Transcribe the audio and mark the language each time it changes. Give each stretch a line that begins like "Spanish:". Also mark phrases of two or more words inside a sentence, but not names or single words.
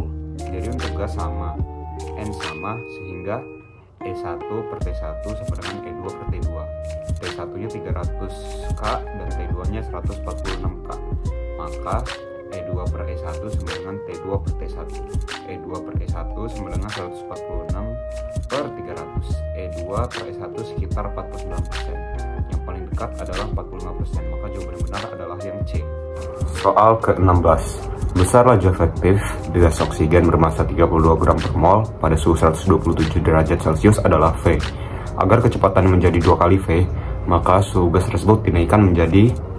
Indonesian: Jadi untuk gas sama, N sama, sehingga E1 per T1 sama dengan E2 per T2. T1 nya 300K dan T2 nya 146K. Maka E2 per E1 sama dengan T2 per T1. E2 per E1 sama dengan 146 per 300. E2 per E1 sekitar 49%. Yang paling dekat adalah 45%. Maka jawaban yang benar adalah yang C. Soal ke-16. Besar laju efektif gas oksigen bermassa 32 gram per mol pada suhu 127 derajat Celcius adalah V. Agar kecepatan menjadi 2 kali V, maka suhu gas tersebut dinaikkan menjadi.